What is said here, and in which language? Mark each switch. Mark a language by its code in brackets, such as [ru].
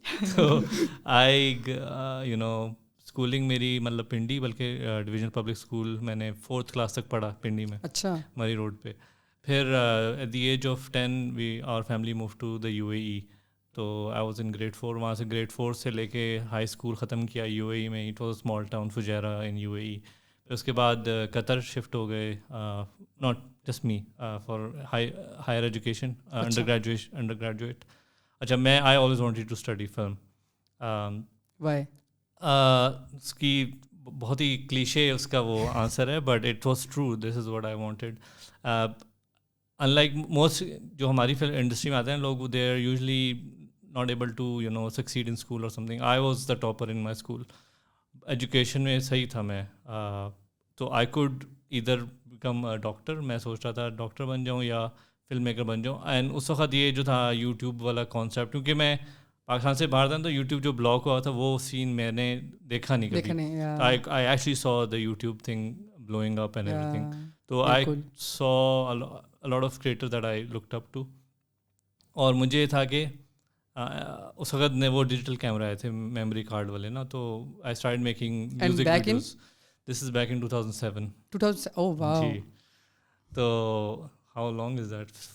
[ur] So I you know schooling میری مطلب پنڈی, بلکہ ڈویژن پبلک اسکول میں نے 4th کلاس تک پڑھا پنڈی میں. اچھا, مری روڈ پہ. [en] پھر at the age of 10 our family move to the UAE. [ur] تو [en] I was in grade 4, [ur] وہاں سے گریڈ 4 سے لے کے ہائی اسکول ختم کیا UAE میں. [en] It was small town Fujairah in UAE. [ur] پھر اس کے بعد قطر شفٹ ہو گئے, [en] Not just me, for higher education, undergraduate. اچھا, میں I always wanted to study film. Why? [ur] اس کی بہت ہی کلیشے اس کا وہ آنسر ہے, [en] But it was true, this is what I wanted. In like most [ur] جو ہماری فلم انڈسٹری میں آتے ہیں لوگ, [en] They are usually not able to you know succeed in school اور something. I was the topper in my school. [ur] Education میں صحیح تھا میں, [en] تو I could ادھر become doctor. [ur] میں سوچ رہا تھا ڈاکٹر بن جاؤں یا فلم میکر بن جاؤں. اینڈ اس وقت یہ جو تھا یوٹیوب والا کانسیپٹ, کیونکہ میں پاکستان سے باہر تھا تو یوٹیوب جو بلاگ ہوا تھا وہ سین میں نے دیکھا نہیں کبھی. [en] I actually saw the YouTube thing blowing up and everything. So I saw a lot of creators that I looked up to. [ur] اور مجھے تھا کہ اس وقت نے وہ ڈیجیٹل کیمرہ آئے تھے میموری کارڈ والے نا, تو [en] I started making music videos. This is back in 2007. Oh wow. جی, تو how long is that?